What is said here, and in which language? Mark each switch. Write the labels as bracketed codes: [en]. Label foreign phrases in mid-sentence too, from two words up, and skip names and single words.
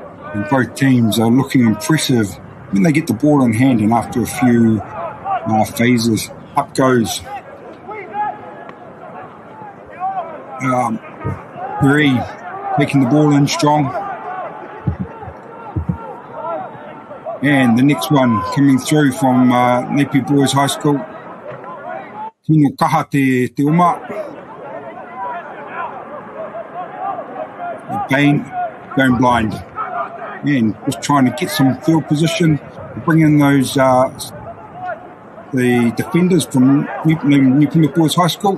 [en] And both teams are looking impressive when they get the ball in hand, and after a few phases, up goes Bree, taking the ball in strong. And the next one coming through from Napier Boys High School. [mi] Tino kaha te uma. [en] Bain going blind. And just trying to get some field position, bring in those the defenders from New Plymouth Boys High School.